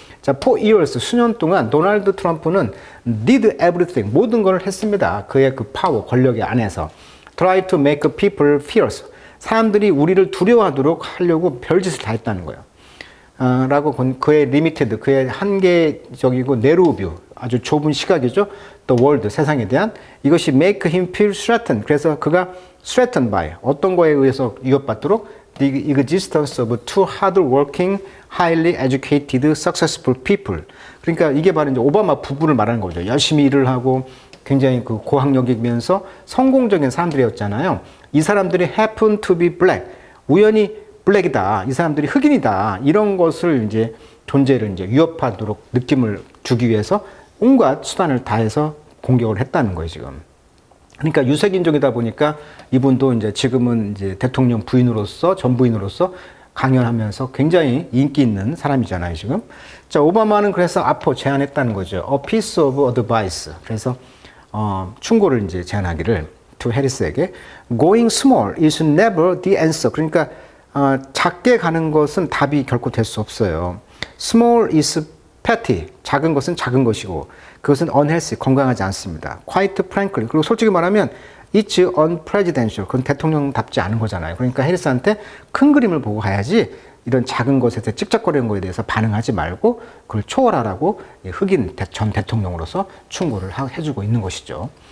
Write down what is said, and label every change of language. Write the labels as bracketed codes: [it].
[ko] 자, [en] for years, [ko] 수년 동안 도널드 트럼프는 [en] did everything, [ko] 모든 걸 했습니다. 그의 그 파워, 권력의 안에서. [en] try to make people fears, [ko] 사람들이 우리를 두려워하도록 하려고 별짓을 다 했다는 거예요. 라고 그의 리미티드, 그의 한계적이고 내로우 뷰, 아주 좁은 시각이죠. [en] The world, [ko] 세상에 대한, 이것이 [en] make him feel threatened. [ko] 그래서 그가 [en] threatened by, [ko] 어떤 거에 의해서 위협받도록 [en] the existence of two hard-working, highly educated, successful people. [ko] 그러니까 이게 바로 이제 오바마 부부를 말하는 거죠. 열심히 일을 하고 굉장히 그 고학력이면서 성공적인 사람들이었잖아요. 이 사람들이 [en] happen to be black, [ko] 우연히 블랙이다, 이 사람들이 흑인이다, 이런 것을 이제 존재를 이제 위협하도록 느낌을 주기 위해서 온갖 수단을 다해서 공격을 했다는 거예요, 지금. 그러니까 유색인종이다 보니까 이분도 이제 지금은 이제 대통령 부인으로서, 전 부인으로서 강연하면서 굉장히 인기 있는 사람이잖아요, 지금. 자, 오바마는 그래서 앞으로 제안했다는 거죠. [en] A piece of advice. [ko] 그래서 충고를 이제 제안하기를 [en] to [ko] 해리스에게 [en] going small is never the answer. [ko] 그러니까 작게 가는 것은 답이 결코 될 수 없어요. [en] Small is petty. [ko] 작은 것은 작은 것이고 그것은 unhealthy. 건강하지 않습니다. [en] Quite frankly. [ko] 그리고 솔직히 말하면 [en] It's unpresidential. [ko] 그건 대통령답지 않은 거잖아요. 그러니까 해리스한테 큰 그림을 보고 가야지 이런 작은 것에 대해 찝쩍거리는 것에 대해서 반응하지 말고 그걸 초월하라고 흑인 전 대통령으로서 충고를 해주고 있는 것이죠.